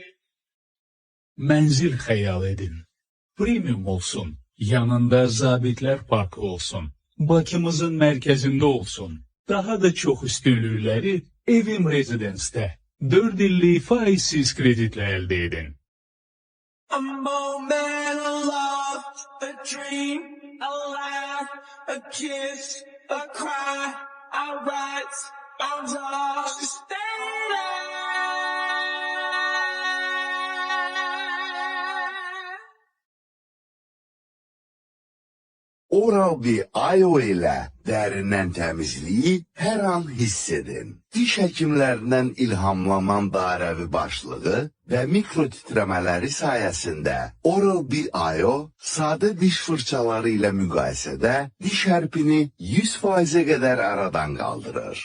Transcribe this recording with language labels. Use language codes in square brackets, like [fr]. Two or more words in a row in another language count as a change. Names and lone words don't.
[az] Mənzil xəyal edin. Premium olsun. Yanında zabitlər parkı olsun. Bakımızın mərkəzində olsun. Daha da çox üstünlükləri Evim Residence'də 4 illik faizsiz kreditlə əldə edin. [en] A moment, a love, a dream, a laugh, a kiss, a cry, a rise, a lost, stay there. [az] Oral-B IO ilə dərindən təmizliyi hər an hiss edin. Diş həkimlərindən ilhamlanan dairəvi başlığı və mikro titrəmələri sayəsində Oral-B IO sadə diş fırçaları ilə müqayisədə diş hərpini 100%-ə qədər aradan qaldırır.